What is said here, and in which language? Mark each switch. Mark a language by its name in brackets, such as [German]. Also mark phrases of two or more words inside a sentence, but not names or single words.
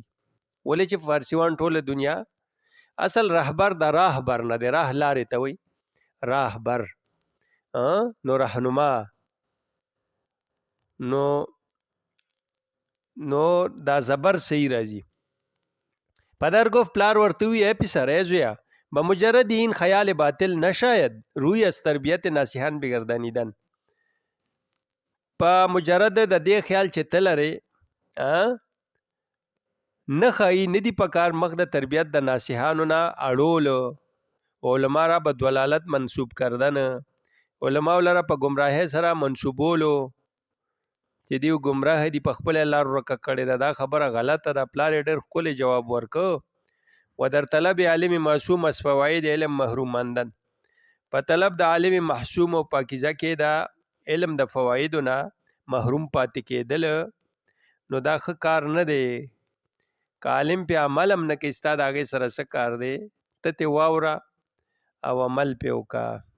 [Pashto] ولې چې فارسیوان ټوله دنیا اصل رهبر د راهبر نه دی، راه لارې ته وي راهبر، نو رهنما. نو دا زبر صحیح راځي. [Persian] پدر گفت [Pashto] پلار ورته وی [Persian] ای پسر [Pashto] ای زویا، [Persian] به مجرد این خیال باطل نشاید روی از تربیت ناصحان بگردانیدن. [Pashto] په مجرد د دې خیال چې ته لرې نه ښایي نه دي پکار مخ د تربیت د ناصحانو نه اړولو. [Persian] علما را به دلالت منسوب کردن، [Pashto] علماو لره په ګمراهۍ سره منسوبولو چې دیو ګمراه دي، په خپل لار ورکه کړې ده. دا خبره غلطه ده. پلار یې ډېر ښکلی جواب ورکو. [Persian] و در طلب علم معصوم از فواید علم محروم ماندن. [Pashto] په طلب د عالم محسوم او پاکیزه کې دا علم د فوایدو نه محروم پاتې کېدل نو دا ښه کار نه دی. که عالم په عمل هم نه کوي ستا د هغې سره څه کار دی؟ ته ترې واوره او عمل پې وکړه.